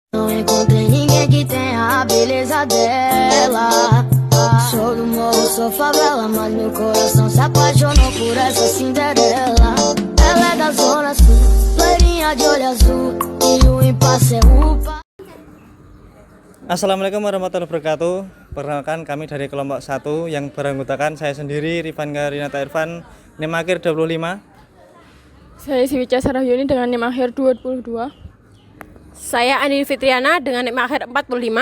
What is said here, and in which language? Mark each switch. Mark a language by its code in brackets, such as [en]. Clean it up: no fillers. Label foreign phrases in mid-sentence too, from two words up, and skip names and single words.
[pt] Não encontrei ninguém que tenha a beleza dela. Sou do morro, sou favela, mas meu coração se apaixonou por essa Cinderela. Ela é da zona sul, loirinha de olho azul, e o impasse é upa. [ar] السلام عليكم ورحمة الله وبركاته. [id] Perkenalkan, kami dari kelompok 1 yang beranggotakan saya sendiri, Rifan Karinata Irfan, NIM akhir 25. Saya Siwica Sarahyuni dengan NIM akhir 22. Saya Andi Fitriana dengan NIM akhir 45.